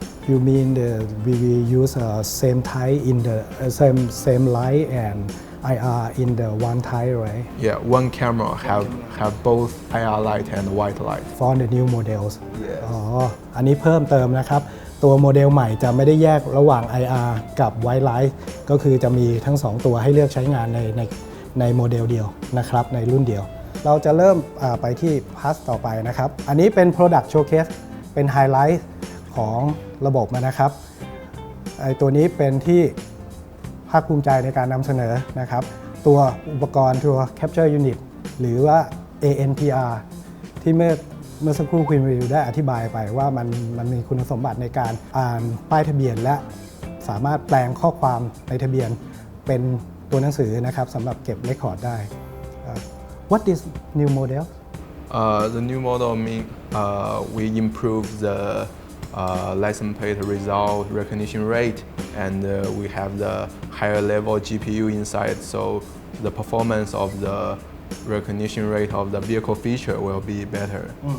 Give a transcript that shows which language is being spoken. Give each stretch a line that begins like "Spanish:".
English: You mean we use same type in the same light and IR in the one type, right? Yeah, one camera have both IR light and white light. For the new models. Yes.
Thai: อ๋ออันนี้เพิ่มเติมนะครับตัวโมเดลใหม่จะไม่ได้แยกระหว่าง IR กับ White Light ก็คือจะมีทั้ง2ตัวให้เลือกใช้งานในโมเดลเดียวนะครับในรุ่นเดียว เราจะเริ่มไปที่พาสต่อไปนะครับอันนี้เป็น Product Showcase เป็นไฮไลท์ของระบบนะครับ ไอตัวนี้เป็นที่ภาคภูมิใจในการนำเสนอนะครับตัวอุปกรณ์ตัว Capture Unit หรือว่า ANPR ที่เมื่อสักครู่คุณวิวได้อธิบายไปว่ามันมีคุณสมบัติในการอ่านป้ายทะเบียนและสามารถแปลงข้อความในทะเบียนเป็นตัวหนังสือนะครับสำหรับเก็บเรคคอร์ดได้
English: What is new model? The new model mean we improve the license plate result recognition rate and we have the higher level GPU inside, so the performance of the recognition rate of the vehicle feature will be better.